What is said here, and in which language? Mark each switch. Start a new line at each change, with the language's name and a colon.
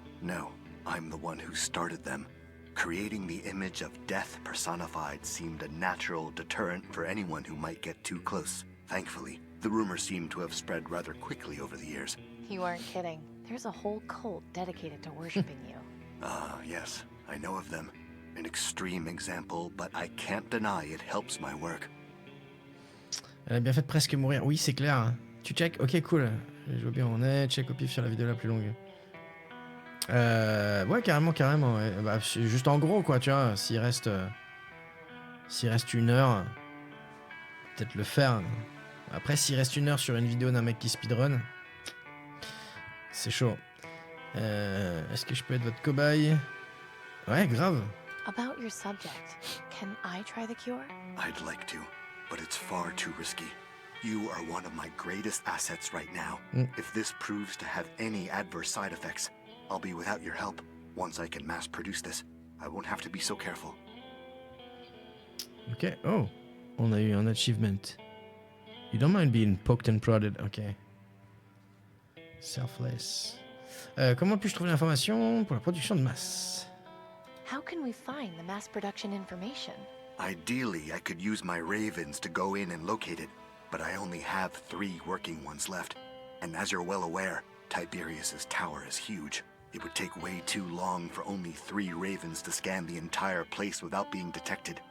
English: No, I'm the one who started them. Creating the image of death personified seemed a natural deterrent for anyone who might get too close. Thankfully, the rumors seem to have spread rather quickly over the years. You aren't kidding. There's a whole cult dedicated to worshipping you. Ah, yes, I know of them. An extreme example, but I can't deny it helps my work.
French: Elle a bien fait de presque mourir. Oui, c'est clair. Hein. Tu check? Ok, cool. Je vois bien où on est. Check au pif sur la vidéo la plus longue. Ouais, carrément. Ouais. Bah, juste en gros, quoi, tu vois. S'il reste 1 heure, peut-être le faire. Après, s'il reste 1 heure sur une vidéo d'un mec qui speedrun, c'est chaud. Est-ce que je peux être votre cobaye? Ouais, grave.
English: About your subject, can I try the cure? I'd like to, but it's far too risky. You are one of my greatest assets right now. If this proves to have any adverse side effects, I'll be without your help. Once I can mass produce this, I won't have to be so careful.
French: Ok, oh, on a eu un achievement.
English: You don't mind being poked and prodded, ok. Selfless.
French: Comment puis-je trouver l'information pour la production de masse?
English: How can we find the mass production information? Ideally, I could use my ravens to go in and locate it, but I only have 3 working ones left. And as you're well aware, Tiberius's tower is huge. It would take way too long for only 3 ravens to scan the entire place without being detected.